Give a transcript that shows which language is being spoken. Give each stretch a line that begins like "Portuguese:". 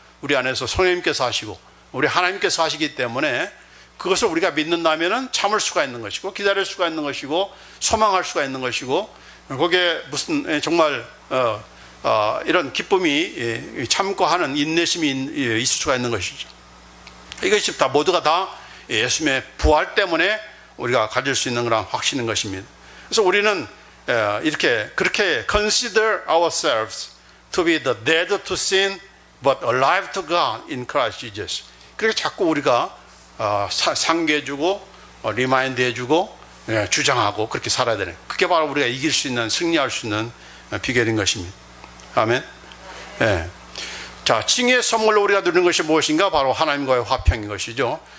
Korean: 우리 안에서 성령님께서 하시고 우리 하나님께서 하시기 때문에 그것을 우리가 믿는다면은 참을 수가 있는 것이고 기다릴 수가 있는 것이고 소망할 수가 있는 것이고 거기에 무슨 정말 이런 기쁨이 참고 하는 인내심이 있을 수가 있는 것이죠. 이것이 다 모두가 다 예수님의 부활 때문에 우리가 가질 수 있는 그런 확신인 것입니다. 그래서 우리는 그렇게
English: consider ourselves to be the dead to sin but alive to God in Christ Jesus.
Korean: 그렇게 자꾸 우리가 상기해주고 리마인드 해주고 주장하고 그렇게 살아야 되는 그게 바로 우리가 이길 수 있는 승리할 수 있는 비결인 것입니다. 아멘. 자, 칭의의 선물로 우리가 누리는 것이 무엇인가? 바로 하나님과의 화평인 것이죠.